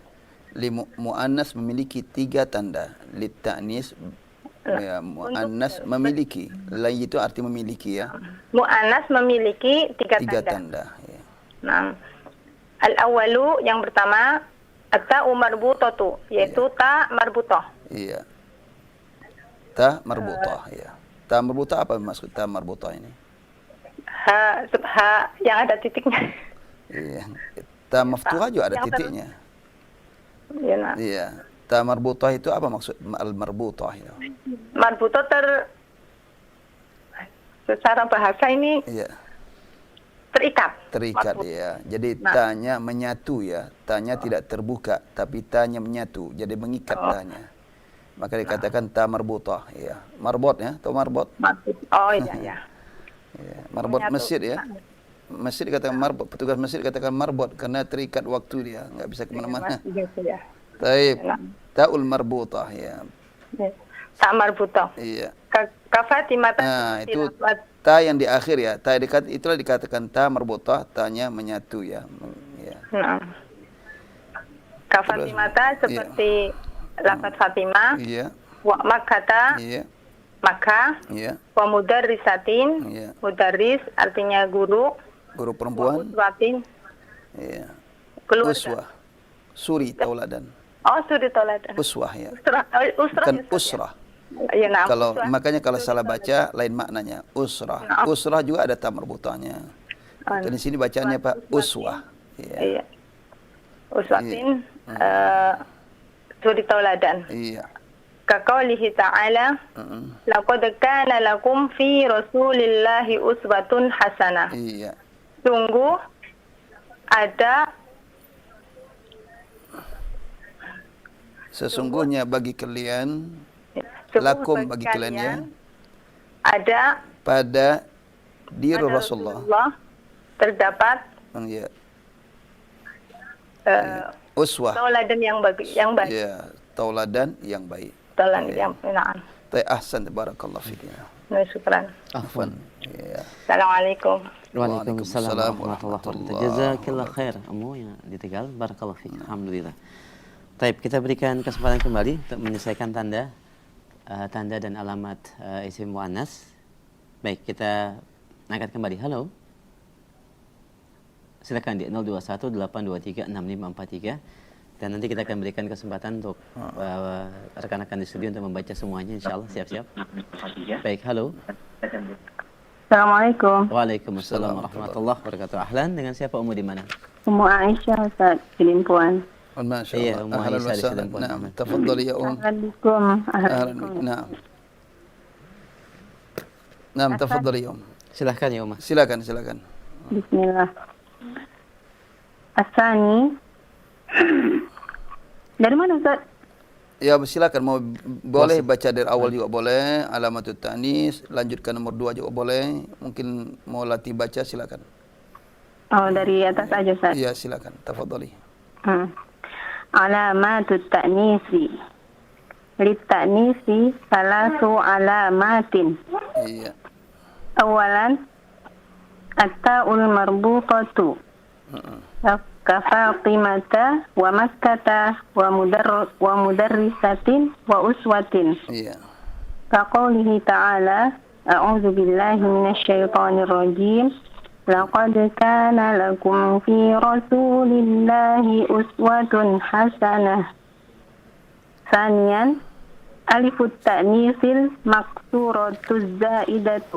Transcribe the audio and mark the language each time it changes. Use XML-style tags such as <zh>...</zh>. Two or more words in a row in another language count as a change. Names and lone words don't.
<id>muannas memiliki 3 tanda</id> <ar>للتأنيث</ar> <id>ya muannas memiliki lain itu arti memiliki ya Muannas memiliki 3 3 tanda. tanda ya. Nah, al-awwalu yang pertama</id> <ar>التاء المربوطة,</ar> <id>yaitu ta marbutah. Iya. Ta marbutah, ya. Ta marbutah apa maksud ta marbutah ini? Ha yang ada titiknya. Iya. Ta maftuhah juga ada Yang titiknya. Ya, nah. Iya. Ta marbutah itu apa maksud al marbutah itu? Marbutah secara bahasa ini Iya. terikat. Terikat Marbut. ya. Jadi Nah. tanya menyatu ya. Tanya tidak terbuka tapi tanya menyatu. Jadi mengikat tanya. Maka dikatakan ta marbutah ya. Marbot ya, atau marbot? Marbut. Oh iya ya. Ya, marbot Menyatu. masjid ya. Masjid dikatakan marbot, petugas masjid dikatakan marbot karena terikat waktu dia, nggak bisa kemana-mana. Gitu ya. Taib, Nah.</id> <ar>التاء المربوطة ya.</ar> <id>Ta marbutah. Iya. Ka Fatimah Nah, itu ta yang di akhir ya. Ta itulah dikatakan ta marbutah, tanya menyatu ya. Ya. Nah. Ka Fatimah seperti lafaz Fatimah, Iya.</id> <ar>ومكة,</ar> <id>Iya. Makkah, Iya.</id> <ar>ومدرسة,</ar> <id>Iya. mudarris artinya guru, Guru wa perempuan. uswatin, Iya. keluarga. Uswah. Suri tauladan. Oh, suri toladan. Uswah ya. Usrah, usrah. Bukan ya, Ustaz, ya? usrah. Iya, nah, Kalau usrah. makanya kalau salah baca lain maknanya usrah. Nah. Usrah juga ada ta marbutahnya. Dan di sini bacaannya Pak uswah. Iya. Iya. Uswatin, suri toladan. Iya.</id> <ar>كقوله تعالى، لقد كان لكم في رسول الله أسوة حسنة.</ar> <id>Iya. Sungguh ada Sesungguhnya bagi kalian sungguh lakum bagi kalian ya ada pada diri pada Rasulullah Rasulullah terdapat Ya. Uswah. tauladan yang baik, Ya, tauladan yang baik. tauladan yang benar.</id> <ar>أحسن، بارك الله فيك. Syukran. Afwan. Ya. Assalamualaikum. وعليكم السلام ورحمة الله وبركاته. جزاك الله خير.</ar> <id>Ummu yang di Tegal, barakallahu fiik.</id> <ar>Alhamdulillah.</ar> <id>Baik, kita berikan kesempatan kembali untuk menyelesaikan tanda dan alamat isim muannas. Baik, kita angkat kembali. Halo. Silakan di 0218236543 dan nanti kita akan berikan kesempatan untuk rekan-rekan di studio untuk membaca semuanya, insyaallah. Siap-siap. Baik, halo. Assalamualaikum.</id> <ar>وعليكم السلام ورحمة الله وبركاته. Ahlan,</ar> <id>dengan siapa Ummu di mana? Ummu Aisyah, Ustaz, di Limpuan.</id> <ar>ما شاء الله.</ar> <id>Ummu</id> <ar>Ahlan</ar> <id>Aisyah di</id> <ar>وسهلا.</ar> <id>Limpuan.</id> <ar>نعم، تفضلي يا أم. Assalamualaikum. أهلا بك. نعم. نعم، تفضلي يا أم.</ar> <id>Silahkan ya Umma. Silakan, silakan.</id> <ar>Bismillah. Asani.</ar> <id>Dari mana, Ustaz? Ya, silakan, mau boleh baca dari awal juga boleh,</id> <ar>علامات التأنيث,</ar> <id>lanjutkan nomor 2 juga boleh. Mungkin mau latih baca, silakan. Oh, dari atas aja, Ustaz. Iya, silakan.</id> <ar>Tafadhali. علامات التأنيث. للتأنيث ثلاث علامات.</ar> <id>Iya.</id> <ar>أولا التاء المربوطة. كفاطمة ومكة ومدرسة وأسوة.</ar> <id>Iya.</id> <ar>كقوله تعالى أعوذ بالله من الشيطان الرجيم. لقد كان لكم في رسول الله أسوة حسنة. ثانيا ألف التأنيث المقصورة الزائدة.</ar>